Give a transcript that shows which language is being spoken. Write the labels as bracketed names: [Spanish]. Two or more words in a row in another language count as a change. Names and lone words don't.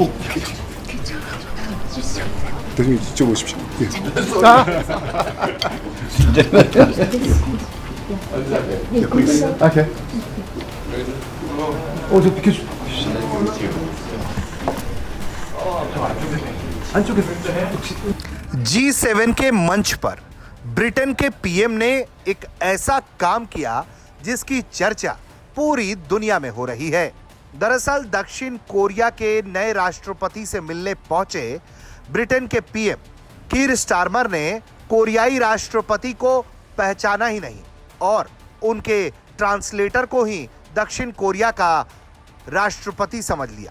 [Korean] 대통령 이쪽 오십시오. 예. 오케이. 저 비켜주. 안쪽에 [Hindi] G7 के मंच पर ब्रिटेन के पीएम ने एक ऐसा काम किया जिसकी चर्चा पूरी दुनिया में हो रही है। दरअसल दक्षिण कोरिया के नए राष्ट्रपति से मिलने पहुंचे ब्रिटेन के पीएम कीर स्टारमर ने कोरियाई राष्ट्रपति को पहचाना ही नहीं और उनके ट्रांसलेटर को ही दक्षिण कोरिया का राष्ट्रपति समझ लिया।